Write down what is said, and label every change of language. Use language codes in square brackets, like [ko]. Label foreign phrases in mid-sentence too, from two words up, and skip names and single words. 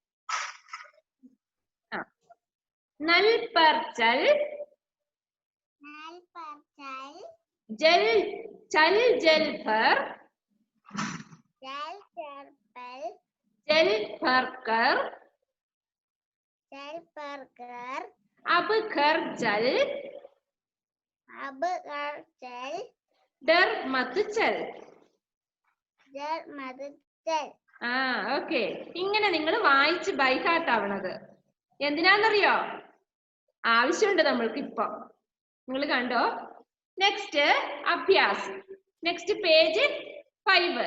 [hi] नल पर चल. जल चल जल भर. जल भर कर. अब घर चल. डर मत चल. [ml] ആ, ഓക്കെ. ഇങ്ങനെ നിങ്ങൾ വായിച്ച് ബൈഹാർട്ട് ആവണത് എന്തിനാന്നറിയോ? ആവശ്യമുണ്ട് നമ്മൾക്ക് ഇപ്പൊ. നിങ്ങൾ കണ്ടോ? [en] next അഭ്യാസ്. next page 5.